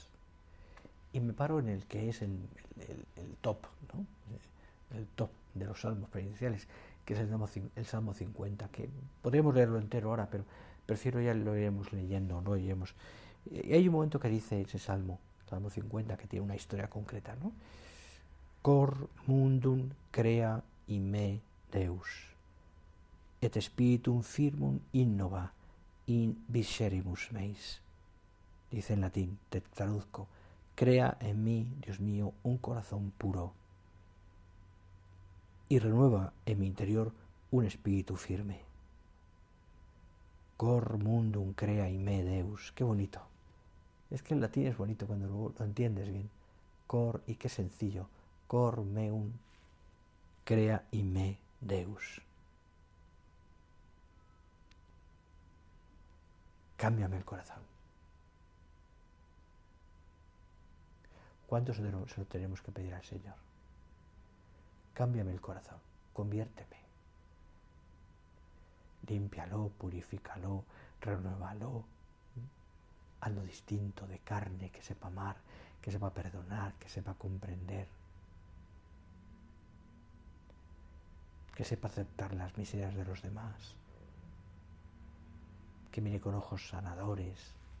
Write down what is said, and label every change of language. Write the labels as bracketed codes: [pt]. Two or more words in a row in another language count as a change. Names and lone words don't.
[es] Y me paro en el que es el top, ¿no? El top de los salmos penitenciales, que es el Salmo 50, que podríamos leerlo entero ahora, pero prefiero ya lo iremos leyendo, no iremos. Y hay un momento que dice ese Salmo 50, que tiene una historia concreta, ¿no? [la] Cor mundum crea in me Deus, et spiritum firmum innova in viscerimus meis. [es] Dice en latín, te traduzco, crea en mí, Dios mío, un corazón puro y renueva en mi interior un espíritu firme. [la] Cor mundum crea in me Deus. [es] Qué bonito. Es que el latín es bonito cuando lo entiendes bien. Cor, y qué sencillo. [la] Cor meum crea in me Deus. [es] Cámbiame el corazón. ¿Cuánto se lo tenemos que pedir al Señor? Cámbiame el corazón, conviérteme. Límpialo, purifícalo, renuévalo. Hazlo distinto, de carne, que sepa amar, que sepa perdonar, que sepa comprender. Que sepa aceptar las miserias de los demás. Que mire con ojos sanadores.